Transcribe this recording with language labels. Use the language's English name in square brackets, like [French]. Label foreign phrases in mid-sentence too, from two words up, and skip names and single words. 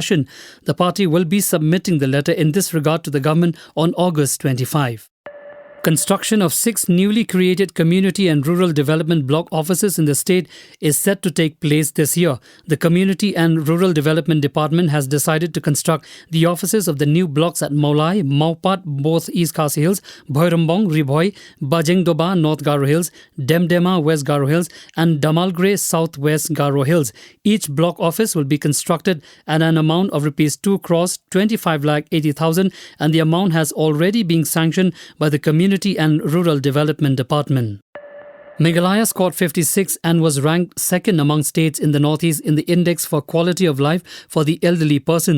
[English] The party will be submitting the letter in this regard to the government on August 25. Construction of 6 newly created community and rural development block offices in the state is set to take place this year. The Community and Rural Development Department has decided to construct the offices of the new blocks at Maulai, Maupat, both East Khasi Hills, Bhoirambong, Ribhoi, Bajengdoba, North Garo Hills, Demdema, West Garo Hills, and Damalgre, Southwest Garo Hills. Each block office will be constructed at an amount of rupees 2 crores 25 lakh 80,000, and the amount has already been sanctioned by the Community and Rural Development Department. Meghalaya scored 56 and was ranked second among states in the Northeast in the Index for Quality of Life for the Elderly Persons.